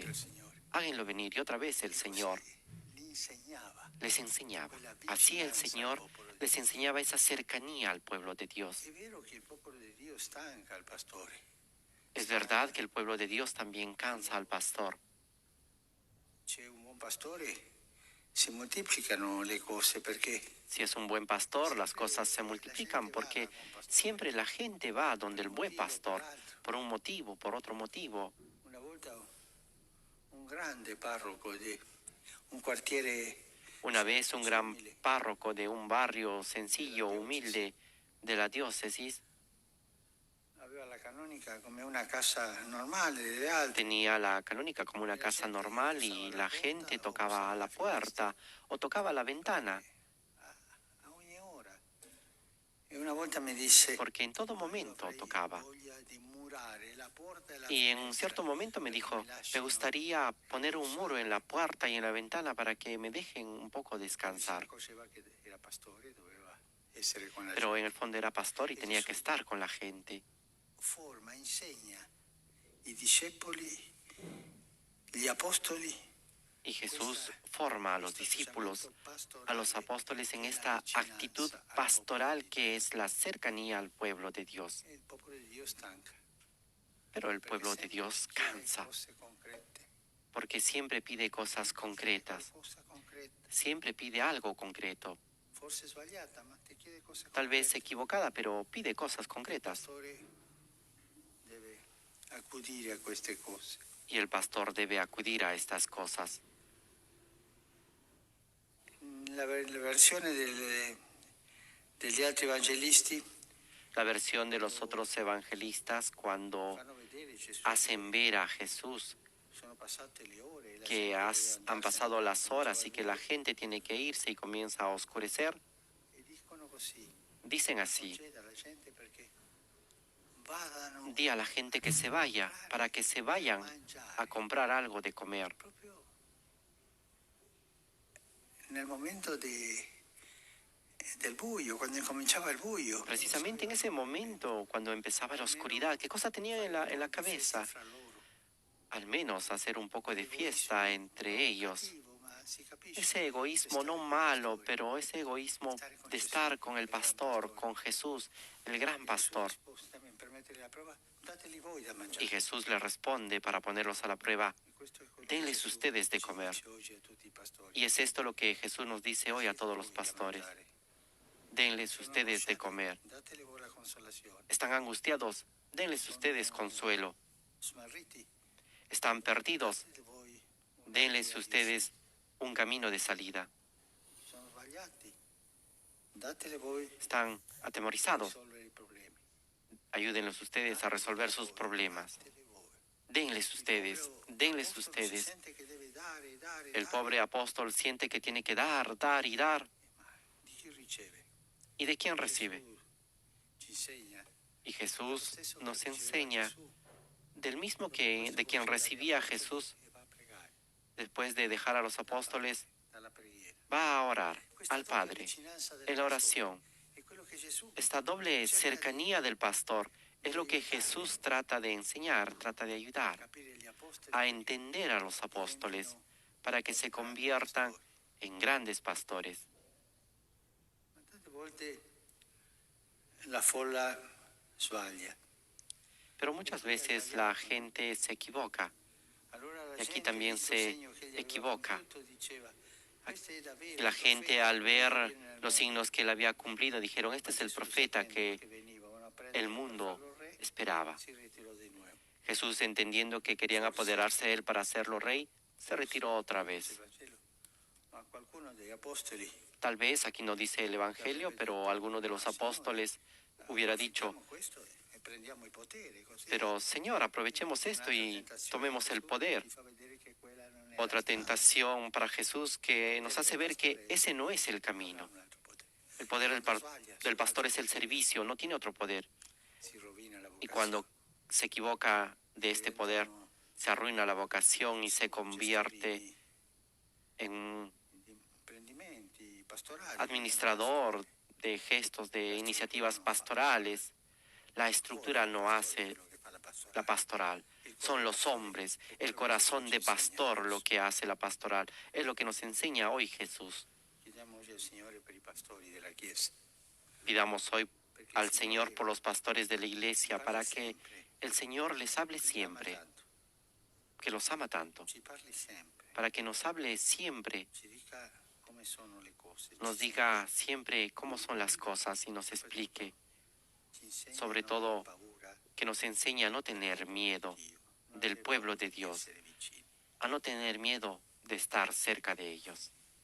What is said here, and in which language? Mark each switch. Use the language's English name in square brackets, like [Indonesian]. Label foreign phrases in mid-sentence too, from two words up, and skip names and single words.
[Spanish] Háganlo venir. Y otra vez el Señor les enseñaba. Así el Señor les enseñaba esa cercanía al pueblo de Dios. Es verdad que el pueblo de Dios también cansa al pastor. [Italian] Si moltiplicano le cose perché [Spanish] Si es un buen pastor, las cosas se multiplican porque siempre la gente va donde el buen pastor, por un motivo, por otro motivo. [Italian] una volta un grande parroco di un quartiere [Spanish] Una vez un gran párroco de un barrio sencillo, humilde de la diócesis, [Italian] Aveva la canonica come una casa normale delle altre. [Spanish] Tenía la canónica como una casa normal y la gente tocaba a la puerta o tocaba a la ventana, [Italian] A ogni ora. E una volta mi disse, [Spanish] porque en todo [Italian] "Ma io [Spanish] momento [Italian] avrei [Spanish] tocaba. [Italian] voglia di murare la porta e la [Spanish] Y en [Italian] finestra [Spanish] cierto momento me [Italian] perché [Spanish] dijo, [Italian] mi [Spanish] me [Italian] lasciano [Spanish] gustaría poner un muro en la [Italian] riposare". [Spanish] puerta y en la ventana para que me dejen un poco [Italian] Poi si [Spanish] descansar. [Italian] accorgeva che era pastore, doveva essere con la [Spanish] Pero en [Italian] gente. [Spanish] el fondo era pastor y [Italian] E [Spanish] tenía que [Italian] Gesù [Spanish] estar con la gente. [Italian] forma, insegna i discepoli, gli apostoli, [Spanish] Y Jesús [Italian] questa- [Spanish] forma a los [Italian] questo [Spanish] discípulos, [Italian] atteggiamento [Spanish] a los [Italian] pastorale [Spanish] apóstoles en [Italian] e la [Spanish] esta actitud [Italian] vicinanza al popolo [Spanish] pastoral [Italian] di [Spanish] que [Italian] Dio. [Spanish] es la cercanía al pueblo de Dios. [Italian] E il popolo di Dio stanca, [Spanish] Pero el [Italian] perché [Spanish] pueblo de [Italian] sempre [Spanish] Dios [Italian] chiede [Spanish] cansa, [Italian] cose concrete, [Spanish] porque siempre pide cosas [Italian] chiede [Spanish] concretas, [Italian] qualcosa concreto, [Spanish] siempre pide algo concreto, [Italian] forse sbagliata, ma ti chiede cose [Spanish] tal vez [Italian] concrete. [Spanish] equivocada, pero pide cosas [Italian] Il [Spanish] concretas. [Italian] pastore deve accudire a queste cose. [Spanish] Y el pastor debe acudir a estas cosas. [Italian] La versione degli altri evangelisti [Spanish] La versión de los otros evangelistas cuando [Italian] fanno vedere Gesù [Spanish] hacen ver a Jesús [Italian] sono passate le ore e la [Spanish] que [Italian] gente doveva [Spanish] han [Italian] andarsene, [Spanish] pasado las horas y que la [Italian] cominciava a [Spanish] gente tiene que irse y comienza a oscurecer. [Italian] dire. E dicono così, [Spanish] Dicen así, [Italian] conceda alla gente perché vadano [Spanish] di a la gente que se vaya, para que se vayan a comprar algo de comer. [Italian] proprio nel momento del buio, quando incominciava il buio. [Spanish] Precisamente en ese momento, cuando empezaba la oscuridad, ¿qué cosa tenía en la cabeza? [Italian] Fra loro. [Spanish] Al menos hacer un poco de fiesta entre ellos. [Italian] Cattivo, ma si capisce. [Spanish] Ese egoísmo no [Italian] Stare con [Spanish] malo, [Italian] pastore. [Spanish] pero ese egoísmo de estar con el pastor, con Jesús, el gran [Italian] E Gesù [Spanish] pastor. [Italian] risposta, per mettere la prova, dateli voi da mangiare. [Spanish] Y Jesús le responde para ponerlos a la prueba, [Italian] E questo è quello che [Spanish] denles [Italian] Gesù [Spanish] ustedes de [Italian] ci [Spanish] comer. [Italian] dice oggi a tutti i pastori. [Spanish] Y es esto lo que Jesús nos dice hoy a todos los pastores. Denles ustedes de comer. [Italian] Datele voi la consolazione. [Spanish] ¿Están angustiados? Denles ustedes consuelo. [Italian] Smarriti, [Spanish] ¿Están perdidos? [Italian] datele voi una [Spanish] Denles [Italian] via di [Spanish] ustedes un camino de salida. [Italian] uscita. Sono sbagliati. Datele voi [Spanish] ¿Están [Italian] a [Spanish] atemorizados? [Italian] risolvere i problemi. [Spanish] Ayúdenlos ustedes a resolver sus problemas. [Italian] Datele voi. [Spanish] Denles ustedes, denles [Italian] L'apostolo si [Spanish] ustedes. [Italian] sente che deve dare, dare, [Spanish] El [Italian] dare. [Spanish] pobre apóstol siente que tiene que dar, dar y dar. [Italian] Ma di chi riceve? [Spanish] ¿Y de quién recibe? [Italian] Gesù ci insegna. [Spanish] Y [Italian] Lo [Spanish] Jesús [Italian] stesso [Spanish] nos [Italian] che riceveva [Spanish] enseña [Italian] Gesù, [Spanish] del mismo [Italian] dopo [Spanish] que [Italian] questo [Spanish] de quien [Italian] concede agli [Spanish] recibía a [Italian] apostoli [Spanish] Jesús [Italian] e va a pregare [Spanish] después de dejar a los apóstoles, [Italian] dalla preghiera. [Spanish] va a orar [Italian] Questa [Spanish] al [Italian] doppia [Spanish] Padre [Italian] vicinanza del [Spanish] en la [Italian] pastore [Spanish] oración. [Italian] è quello che Gesù [Spanish] Esta doble cercanía del pastor es lo que Jesús trata de enseñar, trata de ayudar [Italian] capire gli apostoli [Spanish] a entender a los apóstoles para que se conviertan en grandes pastores. [Italian] Ma tante volte la folla sbaglia. [Spanish] Pero muchas veces la gente se equivoca. [Italian] Allora la [Spanish] Y aquí [Italian] gente, [Spanish] también [Italian] visto il [Spanish] se [Italian] segno che gli aveva [Spanish] equivoca. [Italian] compiuto, diceva, "Questo è davvero [Spanish] Y la [Italian] il [Spanish] gente [Italian] profeta [Spanish] al [Italian] che [Spanish] ver [Italian] viene nel [Spanish] los [Italian] mondo". [Spanish] signos que él había cumplido dijeron, este es el [Italian] Gesù, [Spanish] profeta [Italian] sapendo [Spanish] que [Italian] venivano a prenderlo [Spanish] el [Italian] per [Spanish] mundo [Italian] farlo re, [Spanish] esperaba. [Italian] si ritirò di nuovo. [Spanish] Jesús, entendiendo que querían apoderarse de él para hacerlo rey, se retiró otra [Italian] Dice [Spanish] vez. [Italian] il Vangelo, ma qualcuno degli apostoli [Spanish] Tal vez, aquí no dice el Evangelio, pero alguno de los apóstoles hubiera dicho, [Italian] approfittiamo questo e prendiamo il potere, così [Spanish] pero Señor, aprovechemos esto y tomemos el poder. [Italian] ti fa vedere che quella non è la [Spanish] Otra [Italian] strada. [Spanish] tentación para Jesús que nos hace ver que ese no es el camino. [Italian] Un altro potere. [Spanish] El poder del pastor es el servicio, no tiene otro poder. [Italian] Si rovina la [Spanish] Y [Italian] vocazione. [Spanish] cuando se equivoca de este poder, se arruina la vocación y se convierte en un [Italian] Di imprendimenti pastorali. [Spanish] administrador de gestos, de iniciativas pastorales. La estructura no hace [Italian] Quello che fa la pastorale. [Spanish] la pastoral. Son los hombres, el corazón de pastor lo que hace la pastoral. Es lo que nos enseña hoy Jesús. [Italian] Chiediamo oggi al Signore per i pastori della Chiesa. [Spanish] Pidamos hoy [Italian] perché [Spanish] al [Italian] il [Spanish] Señor [Italian] Signore [Spanish] por los pastores de la [Italian] ci [Spanish] iglesia [Italian] parla [Spanish] para que [Italian] sempre, [Spanish] el Señor les hable [Italian] ci ama [Spanish] siempre, [Italian] tanto, [Spanish] que los ama tanto, [Italian] ci parli sempre, [Spanish] para que nos hable siempre, [Italian] ci dica come sono le cose, [Spanish] nos [Italian] ci [Spanish] diga siempre cómo son las cosas y nos explique, [Italian] ci insegna [Spanish] sobre [Italian] a non [Spanish] todo, [Italian] aver paura [Spanish] que nos enseñe a no tener miedo [Italian] di Dio, non [Spanish] del [Italian] avere [Spanish] pueblo [Italian] paura [Spanish] de [Italian] di [Spanish] Dios, [Italian] essere vicini. [Spanish] a no tener miedo de estar cerca de ellos.